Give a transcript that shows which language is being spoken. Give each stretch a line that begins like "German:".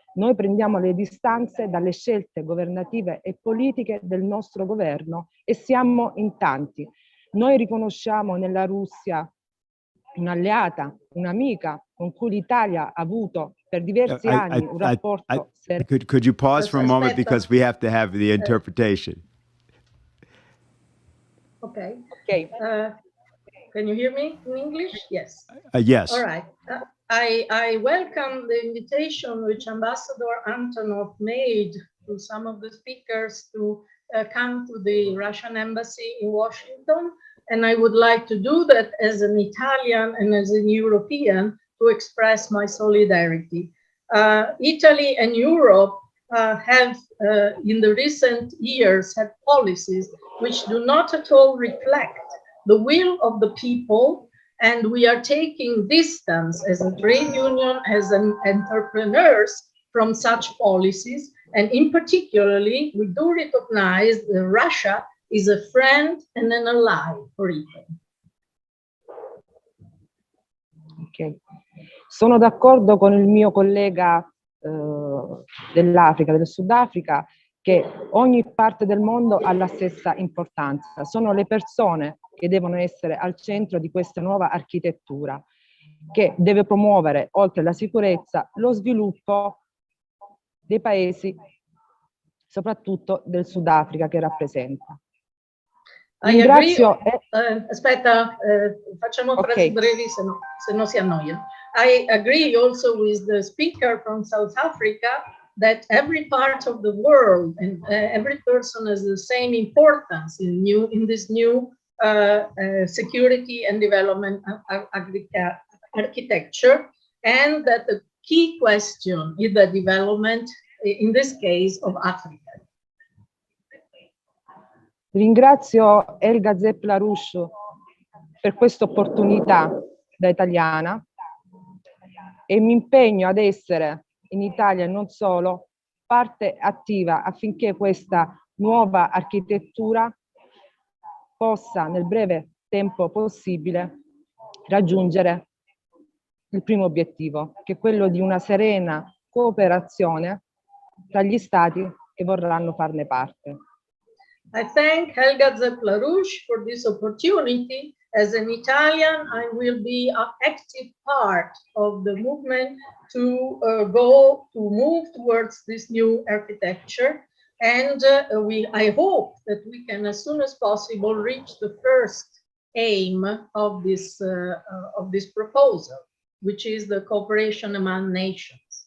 Italian: Noi prendiamo le distanze dalle scelte governative e politiche del nostro governo e siamo in tanti. Noi riconosciamo nella Russia un'alleata, un'amica con cui l'Italia ha avuto per diversi anni un rapporto serio.
English: Could you pause for a moment because we have to have the interpretation? Okay. Okay. Can you hear me in English? Yes. Yes. All right. I welcome the invitation which Ambassador Antonov made to some of the speakers to come to the Russian embassy in Washington. And I would like to do that as an Italian and as an European to express my solidarity. Italy and Europe have, in the recent years, had policies which do not at all reflect the will of the people, and we are taking distance as a trade union, as an entrepreneurs from such policies. And in particularly, we do recognize that Russia is a friend and an ally for Italy. Okay.
Italian: Sono d'accordo con il mio collega dell'Africa, del Sudafrica, che ogni parte del mondo ha la stessa importanza. Sono le persone che devono essere al centro di questa nuova architettura, che deve promuovere, oltre alla sicurezza, lo sviluppo dei paesi, soprattutto del Sudafrica che rappresenta. Ringrazio. Aspetta, facciamo frasi brevi, se no si annoiano.
English: I agree also with the speaker from South Africa that every part of the world and every person has the same importance in this new security and development architecture, and that the key question is the development, in this case, of Africa.
Italian: Ringrazio Helga Zepp-LaRouche per questa opportunità da italiana e mi impegno ad essere in Italia e non solo parte attiva affinché questa nuova architettura possa nel breve tempo possibile raggiungere il primo obiettivo, che è quello di una serena cooperazione tra gli stati che vorranno farne parte.
English: I thank Helga Zepp-LaRouche for this opportunity. As an Italian, I will be an active part of the movement to move towards this new architecture. And I hope that we can, as soon as possible, reach the first aim of this proposal, which is the cooperation among nations.